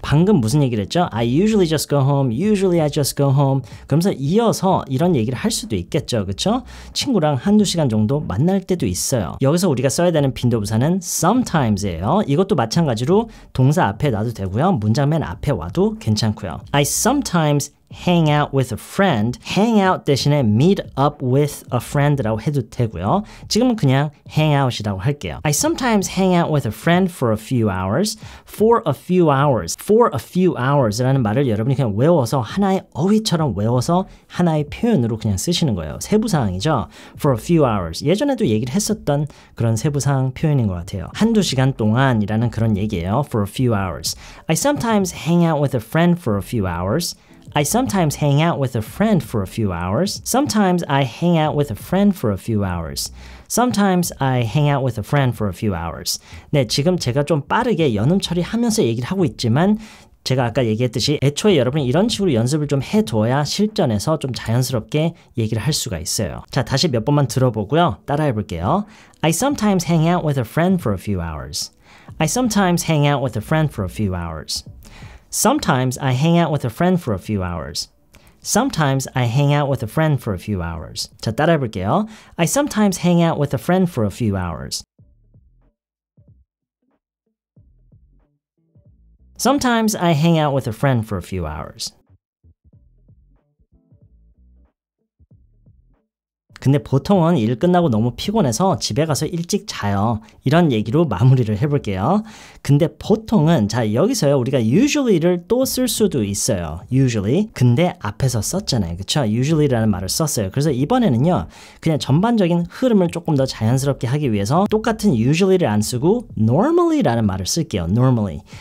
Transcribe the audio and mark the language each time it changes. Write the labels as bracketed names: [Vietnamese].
[Korean] 방금 무슨 얘기를 했죠? [English] I usually just go home. Usually I just go home. [Korean] 그러면서 이어서 이런 얘기를 할 수도 있겠죠. 그렇죠? 친구랑 한두 시간 정도 만날 때도 있어요. 여기서 우리가 써야 되는 빈도부사는 sometimes예요. 이것도 마찬가지로 동사 앞에 놔도 되고요. 문장 맨 앞에 와도 괜찮고요. [English] I sometimes hang out with a friend. hang out [Korean] 대신에 [English] meet up with a friend [Korean] 라고 해도 되고요. 지금은 그냥 [English] hang out [Korean] 이라고 할게요. [English] I sometimes hang out with a friend for a few hours. for a few hours. for a few hours [Korean] 라는 말을 여러분이 그냥 외워서 하나의 어휘처럼 외워서 하나의 표현으로 그냥 쓰시는 거예요. 세부사항이죠. [English] for a few hours. [Korean] 예전에도 얘기를 했었던 그런 세부사항 표현인 것 같아요. 한두 시간 동안이라는 그런 얘기예요. [English] for a few hours. I sometimes hang out with a friend for a few hours. I sometimes hang out with a friend for a few hours. Sometimes I hang out with a friend for a few hours. Sometimes I hang out with a friend for a few hours. [Korean] 네, 지금 제가 좀 빠르게 연음 처리하면서 얘기를 하고 있지만 제가 아까 얘기했듯이 애초에 여러분이 이런 식으로 연습을 좀 해둬야 실전에서 좀 자연스럽게 얘기를 할 수가 있어요. 자, 다시 몇 번만 들어보고요. 따라해 볼게요. [English] I sometimes hang out with a friend for a few hours. I sometimes hang out with a friend for a few hours. Sometimes I hang out with a friend for a few hours. Sometimes I hang out with a friend for a few hours. [Korean] 자, 따라해 볼게요. [English] I sometimes hang out with a friend for a few hours. Sometimes I hang out with a friend for a few hours. [Korean] 근데 보통은 일 끝나고 너무 피곤해서 집에 가서 일찍 자요. 이런 얘기로 마무리를 해볼게요. 근데 보통은 자 여기서요 우리가 usually를 또 쓸 수도 있어요. usually. 근데 앞에서 썼잖아요. 그쵸? usually라는 말을 썼어요. 그래서 이번에는요 그냥 전반적인 흐름을 조금 더 자연스럽게 하기 위해서 똑같은 usually를 안 쓰고 normally라는 말을 쓸게요. normally.